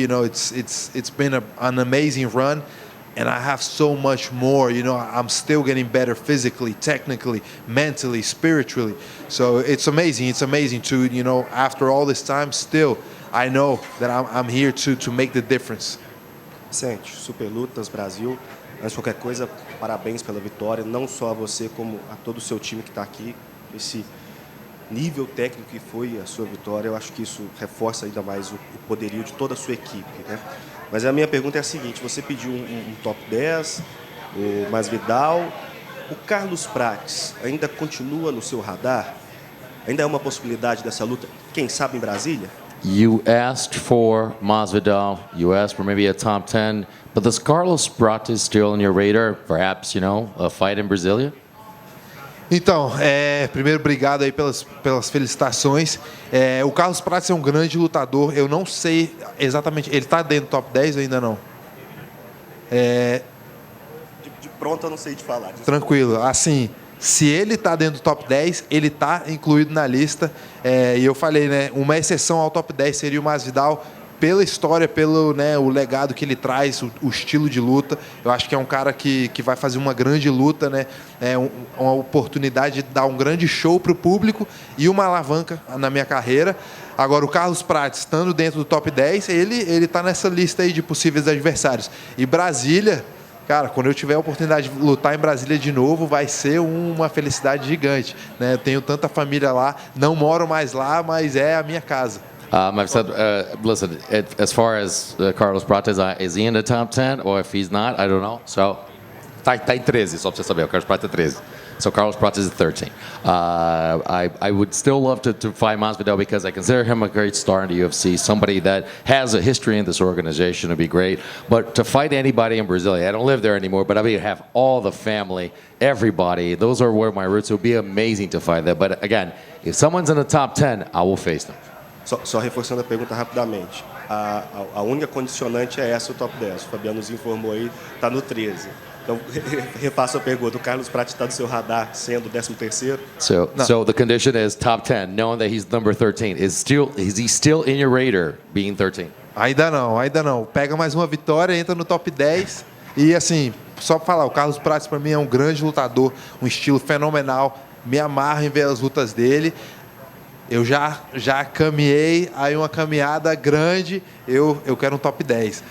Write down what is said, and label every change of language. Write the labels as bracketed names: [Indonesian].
[English] You know, it's been an amazing run. And I have so much more, you know, I'm still getting better physically, technically, mentally, spiritually. So it's amazing. It's amazing to, you know, after all this time, still, I know that I'm here to make the difference. [Portuguese] Vicente, Super Lutas Brasil. Antes de qualquer coisa, parabéns pela vitória. Não só a você, como a todo o seu time que está aqui. Esse nível técnico que foi a sua vitória, eu acho que isso reforça ainda mais o poderio de toda a sua equipe, né? Mas a minha pergunta é a seguinte: você pediu um top 10, o Masvidal, o Carlos Prates ainda continua no seu radar? Ainda é uma possibilidade dessa luta, quem sabe em Brasília? [English] You asked for Masvidal, you asked for maybe a top 10, but does Carlos Prates still on your radar? Perhaps, you know, a fight in Brasilia? [Portuguese] Então, primeiro, obrigado aí pelas felicitações. O Carlos Prates é um grande lutador. Eu não sei exatamente, ele está dentro do top 10 ou ainda não? De pronto eu não sei te falar. Desculpa. Tranquilo. Assim, se ele está dentro do top 10, ele está incluído na lista. E eu falei, né, uma exceção ao top 10 seria o Masvidal, pela história, pelo, né, o legado que ele traz, o estilo de luta. Eu acho que é um cara que vai fazer uma grande luta, né? Uma oportunidade de dar um grande show para o público e uma alavanca na minha carreira. Agora, o Carlos Prates, estando dentro do top 10, ele está nessa lista aí de possíveis adversários. E Brasília, cara, quando eu tiver a oportunidade de lutar em Brasília de novo, vai ser uma felicidade gigante, né? Eu tenho tanta família lá, não moro mais lá, mas é a minha casa. [English] I've said, listen, as far as Carlos Prates, is he in the top 10? Or if he's not, I don't know. [Portuguese] So, tá em 13, só para você saber. O Carlos Prates é 13. [English] So Carlos Prates is 13. I would still love to fight Masvidal because I consider him a great star in the UFC, somebody that has a history in this organization would be great. But to fight anybody in Brasilia, I don't live there anymore, but I mean, have all the family, everybody. Those are where my roots. It would be amazing to fight there. But again, if someone's in the top 10, I will face them. [Portuguese] Só reforçando a pergunta rapidamente. A única condicionante é essa, o top 10. O Fabiano nos informou aí, está no 13. Então, repasso a pergunta. O Carlos Prates está no seu radar sendo o 13º? [English] So the condition is top 10, knowing that he's number 13. Is he still in your radar being 13? [Portuguese] Ainda não. Pega mais uma vitória, entra no top 10. E assim, só para falar, o Carlos Prates para mim é um grande lutador, um estilo fenomenal. Me amarro em ver as lutas dele. Eu já caminhei aí uma caminhada grande, eu quero um top 10.